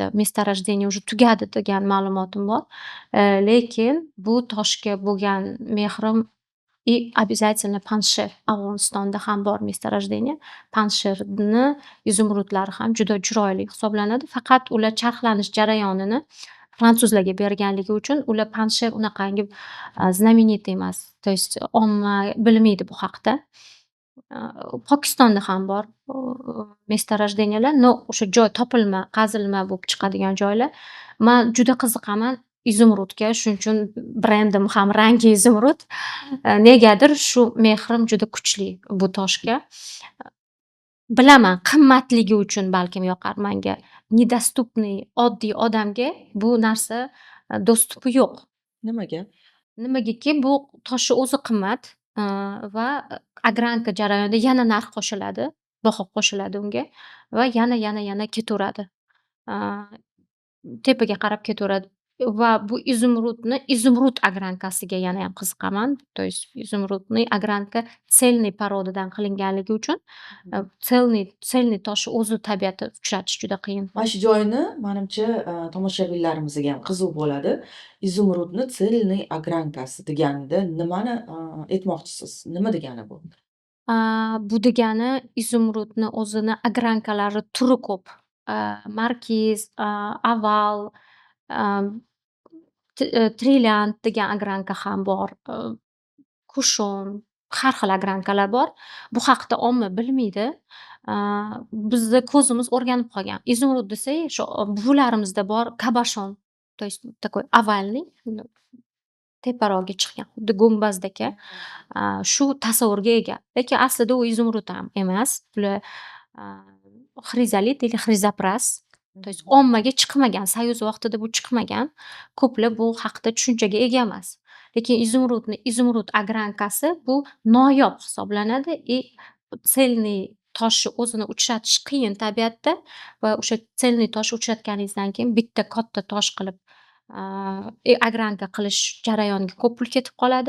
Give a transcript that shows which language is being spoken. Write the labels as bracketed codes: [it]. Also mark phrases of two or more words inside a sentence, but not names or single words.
[ru] Месторождение уже [uz] tugadi degan ma'lumotim bor. Lekin bu toshga bo'lgan mehrim [ru] и обязательно [uz] Panjsher. Afg'onistonda ham bor месторождение. Panjsherni izumrudlari ham juda chiroyli hisoblanadi. Faqat ular charxlanish jarayonini fransuzlarga berganligi uchun ular Panjsher unaqangi знаменитый emas. [ru] То есть [uz] omma bilmaydi bu haqda. Pokistonda ham bor месторождениялар, но o'sha joy topilma, qazilma bo'lib chiqadigan joylar. Men juda qiziqaman izumrudga, shuning uchun brendim ham rangi izumrud. Negadir shu mehrim juda kuchli bu toshga. Bilaman, qimmatligi uchun balkim yoqar menga. Недоступный oddiy odamga bu narsa dostupi yo'q. Nimaga? Nimagaki bu toshni o'zi qimmat va ogranka jarayonida yana narx qo'shiladi, baho qo'shiladi unga va yana ketaveradi. Tepaga qarab ketaveradi va bu izumrud ogrankasiga yana ham qiziqaman. [ru] То есть [uz] izumrudni ogranka selniy porodidan qilinganligi uchun selniy toshni o'zi tabiatda uchratish juda qiyin. Mana shu joyni menimcha tomoshabinlarimizga ham qiziq bo'ladi. Izumrudni selniy ogrankasi deganida nimani aytmoqchisiz? Nima degani bu? Bu degani izumrudni o'zini ogrankalari turi ko'p. Markiz, oval, trilliant degan ogranka ham bor. Kushon, har xil ogrankalar bor. Bu haqda omma bilmaydi. Bizni ko'zimiz o'rganib qolgan. Izumrud desak, shu buvalarimizda bor kabashon. [ru] То есть такой [uz] ovalniy, teparog'iga chiqqan, xuddi gumbazdaka shu tasavvurga ega. Lekin aslida u izumrud ham emas. Bular xrizolit или xrizopras. [ru] То есть [uz] ommaga chiqmagan, Soyuz vaqtida bu chiqmagan. Ko'plar bu haqda tushunchaga ega emas. Lekin izumrud ogrankasi bu noyob hisoblanadi и selniy toshni o'zini uchratish qiyin tabiatda va o'sha selniy toshni uchratganingizdan keyin bitta katta tosh qilib ogranka qilish jarayoniga ko'p pul ketib qoladi.